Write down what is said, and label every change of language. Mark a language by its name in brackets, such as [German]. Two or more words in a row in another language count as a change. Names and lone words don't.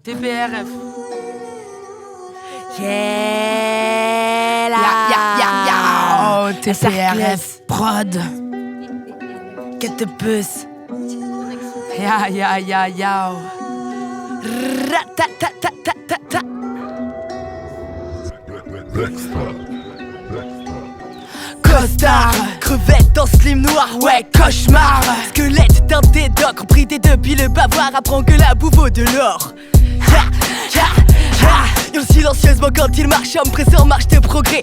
[English] TPRF. Yeah, là. Oh, TPRF prod. Get the bus. Ya. Ra-ta-ta-ta-ta-ta. [French] Costard, crevette dans slim noir, ouais, cauchemar. Squelette d'un dédoc, bridé depuis le bavoir, apprend que la bouffe vaut de l'or. Yon silencieusement quand il marche, homme pressé en marche de progrès.